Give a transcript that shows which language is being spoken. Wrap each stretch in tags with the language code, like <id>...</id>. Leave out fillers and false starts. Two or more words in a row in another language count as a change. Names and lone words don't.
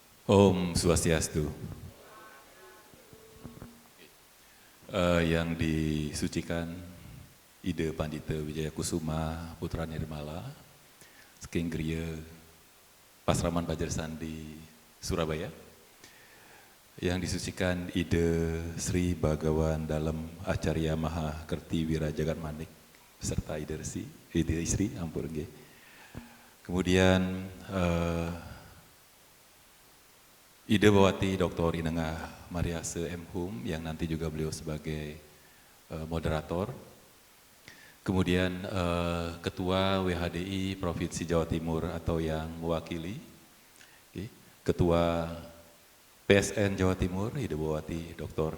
<ban>Om Swastiastu.</ban> <id>Yang disucikan Ide Pandita Wijaya Kusuma Putra Nirmala, Saking Griya Pasraman Bajar Sandi Surabaya. Yang disucikan Ide Sri Bhagawan Dalem Acarya Maha Kerti Wira Jagat Manik beserta Ide Sri</id> <ban>ampun nggih.</ban> <id>Kemudian Ide Bawati Dr. Inengah Mariase M. Hum yang nanti juga beliau sebagai moderator. Kemudian Ketua WHDI Provinsi Jawa Timur atau yang mewakili, Ketua PSN Jawa Timur, Ide Bawati Dr.</id>